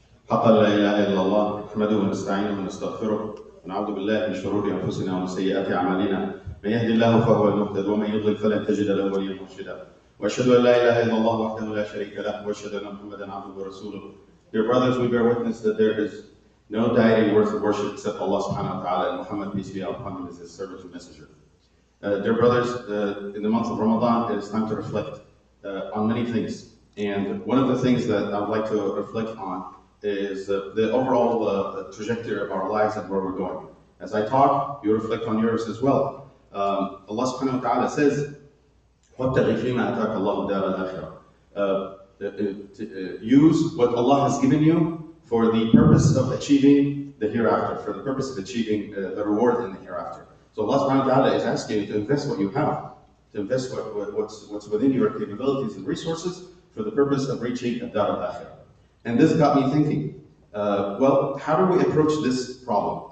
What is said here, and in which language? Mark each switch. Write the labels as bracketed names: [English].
[Arabic] حقا لا إله إلا الله نحمده ونستعينه ونستغفره ونعوذ بالله من شرور أنفسنا ومن سيئات أعمالنا من يهد الله فهو المهتد ومن يضلل فلن تجد له وليا مرشدا وأشهد أن لا إله إلا الله وحده لا شريك له وأشهد أن محمدا عبده ورسوله. [English] Dear brothers, we bear witness that there is no deity worthy of worship except Allah subhanahu wa ta'ala, and Muhammad, peace be upon him, is his servant and messenger. Dear brothers, in the month of Ramadan, it is time to reflect on many things. And one of the things that I would like to reflect on is the overall trajectory of our lives and where we're going. As I talk, you reflect on yours as well. Allah subhanahu wa ta'ala says, [Arabic] وَابْتَغِ فِيمَا أَتَاكَ اللَّهُ دَارَ الْآخِرَةِ. [English] Use what Allah has given you for the purpose of achieving the hereafter, for the purpose of achieving the reward in the hereafter. So Allah subhanahu wa ta'ala is asking you to invest what you have, to invest what's within your capabilities and resources for the purpose of reaching Dar al-Akhirah. And this got me thinking, well, how do we approach this problem?